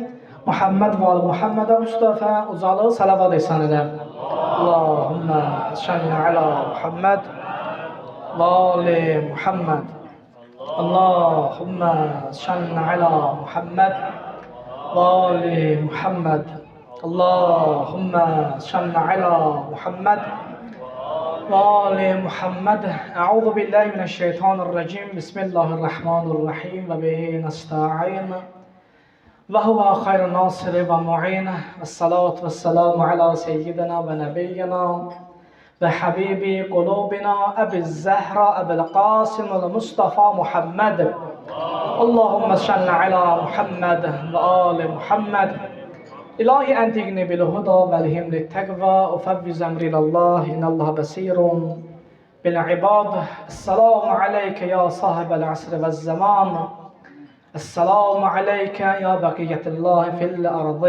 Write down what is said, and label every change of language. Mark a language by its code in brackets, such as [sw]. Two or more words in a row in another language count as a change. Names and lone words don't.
[az] Muhammed və Muhammedə Mustafa ucalı salavat ihsan edəm. [ar] اللهم صل على محمد وآل محمد. اللهم صل على محمد وآل محمد. اللهم صل على محمد وآل محمد. أعوذ بالله من الشيطان الرجيم. بسم الله الرحمن الرحيم وبه نستعين وهو خير ناصر ومعين. والصلاة والسلام على سيدنا ونبينا وحبيب قلوبنا أبي الزهراء أبي القاسم المصطفى محمد. اللهم صل على محمد وآل محمد. إلهي أنطقني بالهدى وألهم للتقوى أفوض أمري إلى الله إن الله بصير بالعباد. السلام عليك يا صاحب العصر والزمان. السلام عليك يا بقية الله في الأرض.